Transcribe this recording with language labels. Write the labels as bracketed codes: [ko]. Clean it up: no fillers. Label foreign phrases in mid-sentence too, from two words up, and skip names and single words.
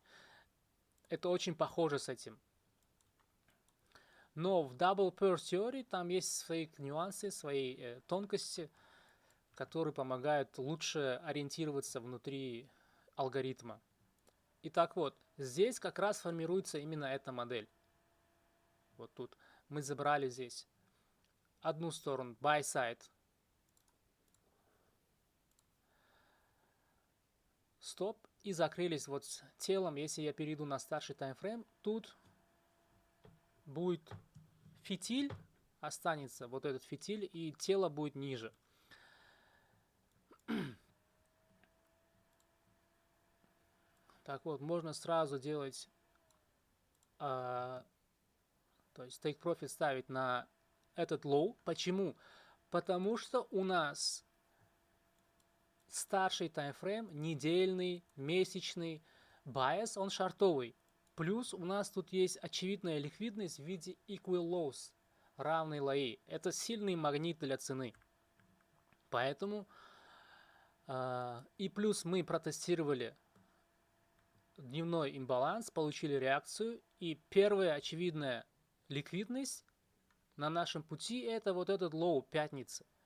[ru] Это очень похоже с этим. Но в Double Purse Theory там есть свои нюансы, свои тонкости, которые помогают лучше ориентироваться внутри алгоритма. Итак, вот, здесь как раз формируется именно эта модель. Вот тут мы забрали здесь одну сторону, [en] buy side, [ru] стоп, и закрылись вот с телом. Если я перейду на старший таймфрейм, тут будет фитиль, останется вот этот фитиль, и тело будет ниже. Так вот, можно сразу делать, то есть [en] take profit [ru] ставить на этот low. Почему? Потому что у нас старший таймфрейм, недельный, месячный, bias, он шортовый. Плюс у нас тут есть очевидная ликвидность в виде [en] equal lows, [ru] равные лои. Это сильный магнит для цены. Поэтому и плюс мы протестировали дневной имбаланс, получили реакцию. И первая очевидная ликвидность на нашем пути это вот этот лоу пятницы.